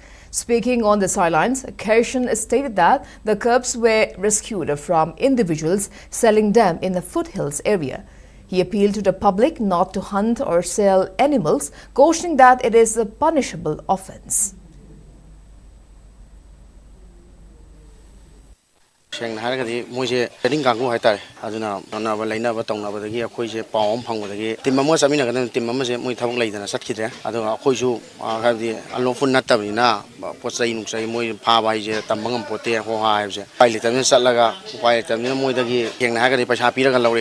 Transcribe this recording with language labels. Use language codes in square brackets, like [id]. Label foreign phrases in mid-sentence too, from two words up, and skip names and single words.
[en] Speaking on the sidelines, Kershan stated that the cubs were rescued from individuals selling them in the foothills area. He appealed to the public not to hunt or sell animals, cautioning that it is a punishable offence. [mni] ꯁꯦꯡꯅ ꯍꯥꯏꯔꯒꯗꯤ ꯃꯣꯏꯁꯦ [en] training campbu [mni] ꯍꯥꯏꯇꯥꯔꯦ ꯑꯗꯨꯅ ꯅꯥꯅꯕ ꯂꯩꯅꯕ ꯇꯧꯅꯕꯗꯒꯤ ꯑꯩꯈꯣꯏꯁꯦ ꯄꯥꯎ ꯑꯃ ꯐꯪꯕꯗꯒꯤ ꯇꯤꯝ ꯑꯃ ꯆꯠꯃꯤꯟꯅꯒꯗꯕ ꯇꯤꯝ ꯑꯃꯁꯦ ꯃꯣꯏ ꯊꯕꯛ ꯂꯩꯗꯅ ꯆꯠꯈꯤꯗ꯭ꯔꯦ ꯑꯗꯨꯒ ꯑꯩꯈꯣꯏꯁꯨ ꯍꯥꯏꯕꯗꯤ ꯑꯟꯂꯣꯐꯨꯜ ꯅꯠꯇꯕꯅꯤꯅ ꯄꯣꯠ ꯆꯩ ꯅꯨꯡꯆꯩ ꯃꯣꯏ ꯐꯥꯕ ꯍꯥꯏꯁꯦ ꯇꯝꯕ ꯉꯝꯄꯣꯠꯇꯦ ꯍꯣꯍꯥ ꯍꯥꯏꯕꯁꯦ ꯎꯄꯥꯏ ꯂꯩꯇꯕꯅꯤꯅ ꯆꯠꯂꯒ ꯎꯄꯥꯏ ꯂꯩꯇꯕꯅꯤꯅ ꯃꯣꯏꯗꯒꯤ ꯁꯦꯡꯅ ꯍꯥꯏꯔꯒꯗꯤ ꯄꯩꯁꯥ ꯄꯤꯔꯒ ꯂꯧꯔꯦ